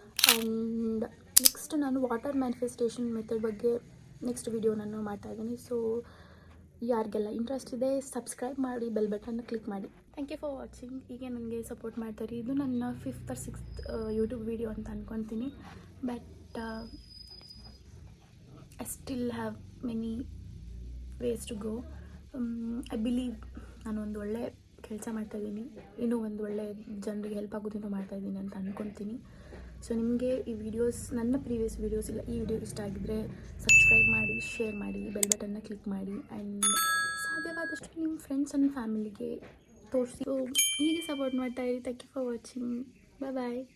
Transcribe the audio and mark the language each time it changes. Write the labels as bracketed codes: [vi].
[kn] And next ನಾನು water manifestation method ಬಗ್ಗೆ next video ನಾನು ಮಾಡ್ತಾಯಿದ್ದೀನಿ. ಸೊ ಯಾರಿಗೆಲ್ಲ ಇಂಟ್ರೆಸ್ಟ್ ಇದೆ ಸಬ್ಸ್ಕ್ರೈಬ್ ಮಾಡಿ, ಬೆಲ್ ಬಟನ್ನ ಕ್ಲಿಕ್ ಮಾಡಿ. [en] Thank you for watching. [kn] ಹೀಗೆ ನನಗೆ ಸಪೋರ್ಟ್ ಮಾಡ್ತಾರೆ. ಇದು ನನ್ನ 5th or 6th YouTube video ಅಂತ ಅಂದ್ಕೊತೀನಿ. [en] But I still have many ways to go. I believe [kn] ನಾನು ಒಂದು ಒಳ್ಳೆ ಕೆಲಸ ಮಾಡ್ತಾಯಿದ್ದೀನಿ, ಇನ್ನೂ ಒಂದು ಒಳ್ಳೆ ಜನರಿಗೆ ಹೆಲ್ಪ್ ಆಗೋದನ್ನು ಮಾಡ್ತಾಯಿದ್ದೀನಿ ಅಂತ ಅಂದ್ಕೊತೀನಿ. ಸೊ ನಿಮಗೆ ಈ ವಿಡಿಯೋಸ್, ನನ್ನ ಪ್ರೀವಿಯಸ್ ವೀಡಿಯೋಸ್ ಇಲ್ಲ ಈ ವಿಡಿಯೋ ಇಷ್ಟ ಆಗಿದ್ದರೆ ಸಬ್ಸ್ಕ್ರೈಬ್ ಮಾಡಿ, ಶೇರ್ ಮಾಡಿ, ಬೆಲ್ ಬಟನ್ನ ಕ್ಲಿಕ್ ಮಾಡಿ. ಆ್ಯಂಡ್ ಸಾಧ್ಯವಾದಷ್ಟು ನಿಮ್ಮ ಫ್ರೆಂಡ್ಸ್ ಆ್ಯಂಡ್ ಫ್ಯಾಮಿಲಿಗೆ ತೋರಿಸಿ. ಸೊ ಹೀಗೆ support ಮಾಡ್ತಾಯಿರಿ. [en] Thank you for watching. [kn] Bye.